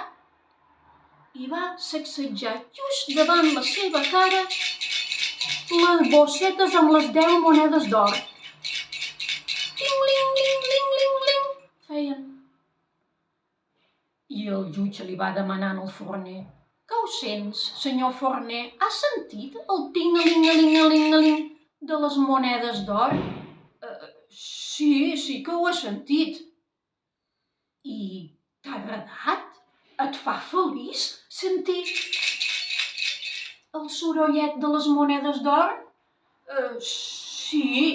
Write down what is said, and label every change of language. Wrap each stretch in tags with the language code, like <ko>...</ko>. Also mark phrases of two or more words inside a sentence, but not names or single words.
<ca>I va sacsejar just davant la seva cara les bossetes amb les 10 monedes d'or. Ling, ling, ling, ling, ling, ling, feien. I el jutge li va demanar al forner: que ho sents, senyor forner? Has sentit el ting-a-ling-a-ling-a-ling-a-ling de les monedes d'or? Sí que ho he sentit. I t'ha agradat? Et fa feliç sentir el sorollet de les monedes d'or? Sí.</ca>